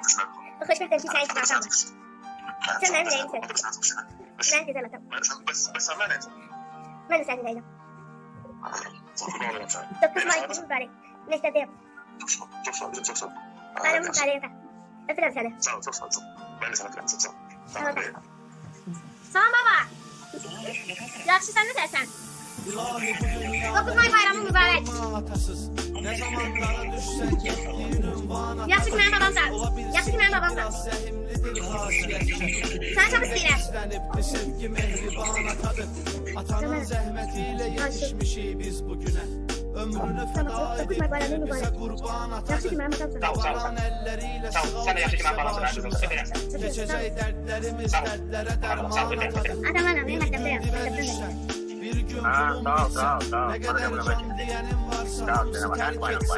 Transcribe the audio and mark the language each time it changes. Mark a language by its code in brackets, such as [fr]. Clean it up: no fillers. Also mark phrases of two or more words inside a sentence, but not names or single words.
[az] Xoşbəxtəm ki, sənin kimi adamım. Sən mənim ürəyimsən. Mən gözəl atam. Mən də sənin ürəyim. 9 May günü mübarək. Məktəbdəyəm. [tr] Bayramın mübarək efendim. [az] Öpürəm səni. [tr] Sağ ol, çok sağ ol. Ben de sana öpürəm, çok sağ ol. [az] Salam baba. Yaxşı, sən necəsən? 9 May bayramın mübarək. Yaxşı ki mənim babamsan. Yaxşı ki mənim babamsan. Səni çox istəyirəm. [tr] Atanın zəhmətiyle yetişmişik biz bugüne. Ömrünü feda edip bize kurban atadı. Baran elleriyle sığal geçecek dertlerimiz dertlere derman atadı. [az] Adamlarla benim məktəbdəyəm. [tr] Bir gün bulunmazsa ne kadar can diyenin varsa hepsi terk etse.